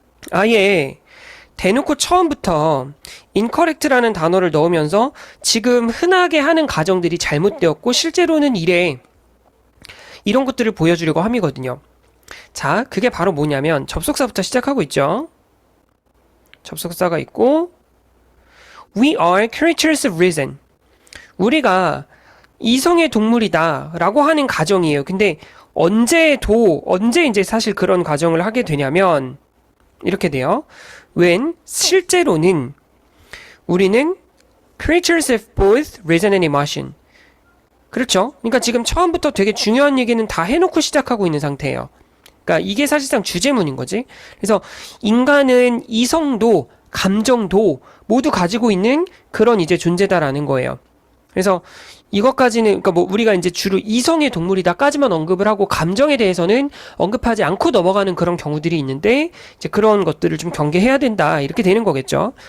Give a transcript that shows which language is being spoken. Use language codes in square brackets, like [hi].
[ko] 아예 대놓고 처음부터 incorrect라는 단어를 넣으면서 지금 흔하게 하는 가정들이 잘못되었고 실제로는 이래 이런 것들을 보여주려고 함이거든요. 자, 그게 바로 뭐냐면 접속사부터 시작하고 있죠. 접속사가 있고 [en] We are creatures of reason. [ko] 우리가 이성의 동물이다 라고 하는 가정이에요. 근데 언제 이제 사실 그런 가정을 하게 되냐면 이렇게 돼요. [en] when [ko] 실제로는 우리는 [en] creatures of both reason and emotion. [ko] 그렇죠? 그러니까 지금 처음부터 되게 중요한 얘기는 다 해놓고 시작하고 있는 상태예요. 그러니까 이게 사실상 주제문인 거지. 그래서 인간은 이성도 감정도 모두 가지고 있는 그런 이제 존재다라는 거예요. 그래서 이것까지는 그러니까 뭐 우리가 이제 주로 이성의 동물이다까지만 언급을 하고 감정에 대해서는 언급하지 않고 넘어가는 그런 경우들이 있는데 이제 그런 것들을 좀 경계해야 된다 이렇게 되는 거겠죠.